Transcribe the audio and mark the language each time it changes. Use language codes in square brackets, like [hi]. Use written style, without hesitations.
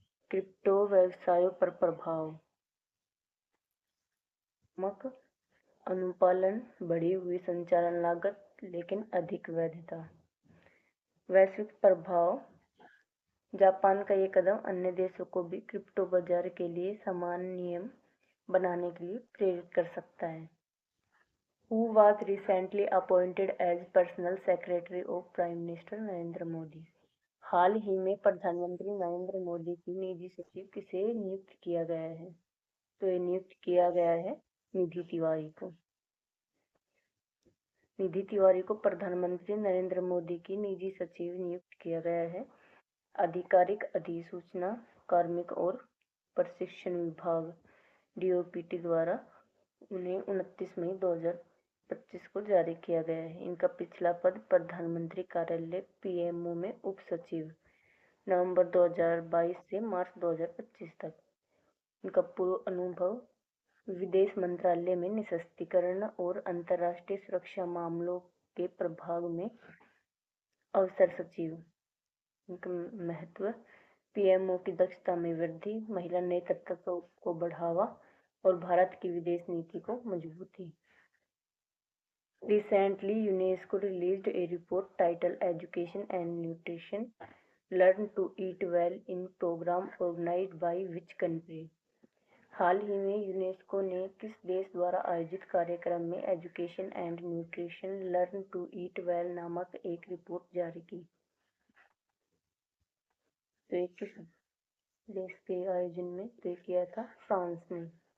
[hi] Crypto व्यवसायों पर प्रभाव, अनुपालन, बढ़ी हुई संचालन लागत लेकिन अधिक वैधता। वैश्विक प्रभाव, जापान का ये कदम अन्य देशों को भी क्रिप्टो बाजार के लिए समान नियम बनाने के लिए प्रेरित कर सकता है। [en] Who was recently appointed as personal secretary of Prime Minister Narendra Modi? [hi] हाल ही में प्रधानमंत्री नरेंद्र मोदी की निजी सचिव किसे नियुक्त किया गया है? तो ये नियुक्त किया गया है निधि तिवारी को। निधि तिवारी को प्रधानमंत्री नरेंद्र मोदी की निजी सचिव नियुक्त किया गया है। आधिकारिक अधिसूचना कार्मिक और प्रशिक्षण विभाग DOPT द्वारा उन्हें 29 मई 2025 को जारी किया गया है। इनका पिछला पद प्रधानमंत्री कार्यालय PMO में उप सचिव, नवंबर 2022 से मार्च 2025 तक। इनका पूर्व अनुभव विदेश मंत्रालय में निशस्त्रीकरण और अंतर्राष्ट्रीय सुरक्षा मामलों के प्रभाग में अवसर सचिव। इनका महत्व, PMO की दक्षता में वृद्धि, महिला नेतृत्व को बढ़ावा और भारत की विदेश नीति को मजबूती। [en] Recently, UNESCO released a report titled Education and Nutrition: Learn to Eat Well in program organized by which country? [hi] हाल ही में यूनेस्को ने किस देश द्वारा आयोजित कार्यक्रम में education and nutrition learn to eat well नामक एक रिपोर्ट जारी की? तो ये किस देश के आयोजन में तय किया था? फ्रांस में।